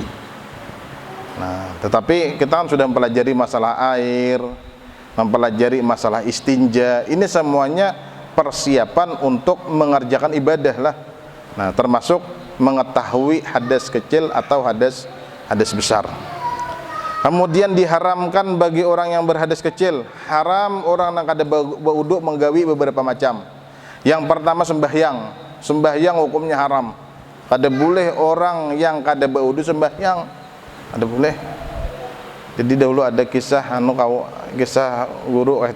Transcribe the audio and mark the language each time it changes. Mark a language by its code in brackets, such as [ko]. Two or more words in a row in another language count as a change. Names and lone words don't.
[id] Nah, tetapi kita kan sudah mempelajari masalah air, mempelajari masalah istinja. Ini semuanya persiapan untuk mengerjakan ibadah lah. Nah, termasuk mengetahui hadas kecil atau hadas besar. Kemudian diharamkan bagi orang yang berhadas kecil, [bjn] haram orang yang kada berwudu menggawi beberapa macam. [id] Yang pertama sembahyang hukumnya haram. [bjn] Kada boleh orang yang kada berwudu sembahyang, kada boleh. [id] Jadi dahulu ada kisah kisah guru kayak itu.